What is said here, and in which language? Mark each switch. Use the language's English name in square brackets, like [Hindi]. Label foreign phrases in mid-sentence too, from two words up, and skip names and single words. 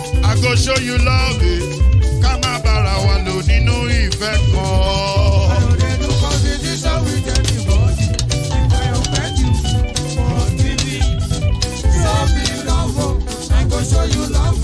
[Nigerian Pidgin] I go show you love it. Come on, [Yoruba] bara wa lo nínú ìfẹ́ kan. [Nigerian Pidgin] I know they do competition with anybody. If I offend you, forgive me. Show me love, I go show you love.